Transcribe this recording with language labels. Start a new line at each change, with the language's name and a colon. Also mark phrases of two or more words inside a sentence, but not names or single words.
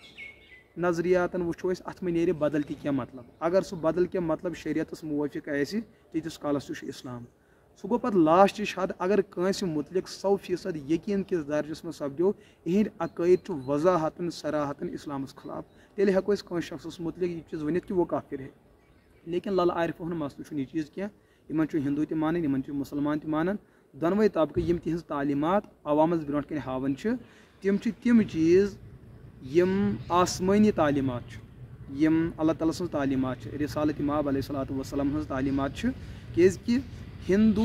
Kashmiri: نظریاتن وٕچھو أسۍ اتھ منٛز نیرِ بدل تہِ کینٛہہ مطلب اگر سُہ بدل کینٛہہ مطلب شریعتس موٲفِق آسہِ تیٖتِس کالس تہِ چھُ اسلام سُہ گوٚو پتہٕ لاسٹٕچ حد اگر کٲنٛسہِ مُتعلق 100% یقیٖن کِس درجس منٛز سپدیو یِہنٛدۍ عقٲیِد چھُ وضاحتن صراحتن اسلامس خلاف تیٚلہِ ہٮ۪کو أسۍ کٲنٛسہِ شخصس مُتعلق یہِ چیٖز ؤنِتھ کہِ
Urdu: وہ کافر ہے لیکن
Kashmiri: للہ عارفن ہُنٛد مسلہٕ چھُنہٕ یہِ چیٖز کینٛہہ یِمن چھُ ہندوٗ تہِ مانان یِمن چھِ مُسلمان تہِ مانان دۄنوَے طبقہٕ یِم تِہنٛز تعلیٖمات عوامس برونٛٹھ کَنہِ ہاوان چھِ تِم چھِ تِم چیٖز یِم آسمٲنی تعلیٖمات چھِ یِم اللہ تعالیٰ سٕنٛز تعلیٖمات چھِ رسالت مآب
Arabic: علیہ الصلوٰتُ وسلام
Kashmiri: ہٕنٛز تعلیٖمات چھِ کیٛازِکہِ ہندوٗ